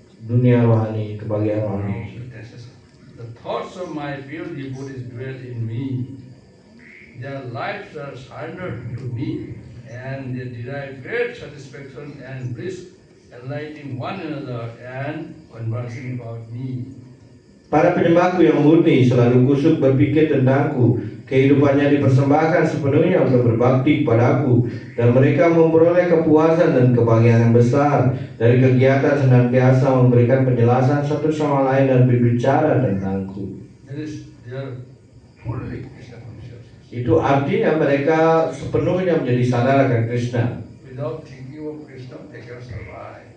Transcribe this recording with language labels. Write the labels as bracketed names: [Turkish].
[Indonesian] dunia rohani, kebahagiaan rohani. [English] the thoughts of my pure devotees dwell in me. Their lives are surrendered to me, and they derive great satisfaction and bliss, enlightening one another and conversing about me. [Indonesian] Para penyembahku yang murni selalu kusuk berpikir tentangku. Kehidupannya dipersembahkan sepenuhnya untuk berbakti kepadaku, dan mereka memperoleh kepuasan dan kebahagiaan yang besar dari kegiatan senantiasa memberikan penjelasan satu sama lain dan berbicara tentangku. [English] That is, they are fully Krishna conscious. [Indonesian] Itu artinya mereka sepenuhnya menjadi sadar akan Krishna. [English] Without thinking of Krishna, they cannot survive.